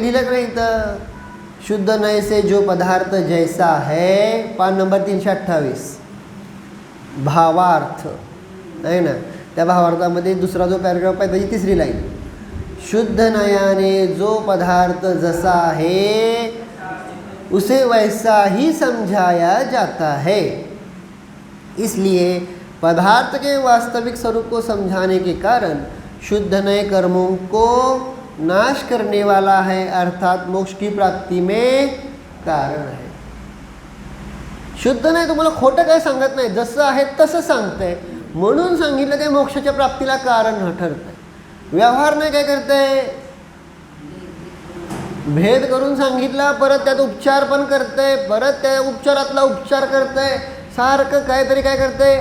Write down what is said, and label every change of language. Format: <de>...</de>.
<mr>लिहिलं का नाही इथं?</mr> <hi>शुद्ध नय से जो पदार्थ जैसा है,</hi> <mr>पान नंबर 328, भावार्थ आहे ना. त्या भावार्थामध्ये दुसरा जो पॅराग्राफ आहे त्याची तिसरी लाईन, शुद्ध नयाने जो पदार्थ जसा</mr> <hi>है उसे वैसा ही समझाया जाता है. इसलिए पदार्थ के वास्तविक स्वरूप को समझाने के कारण शुद्ध नय कर्मों को नाश करने वाला है, अर्थात मोक्ष की प्राप्ति में कारण है.</hi> <mr>शुद्ध नाही तुम्हाला खोटं काय सांगत नाही, जसं आहे तसं सांगतंय, म्हणून सांगितलं ते मोक्षाच्या प्राप्तीला कारण ठरतंय. व्यवहार नाही काय करतंय? भेद करून सांगितला, परत त्यात उपचार पण करतंय, परत त्या उपचारातला उपचार करतंय, सारखं काहीतरी काय करतंय?</mr>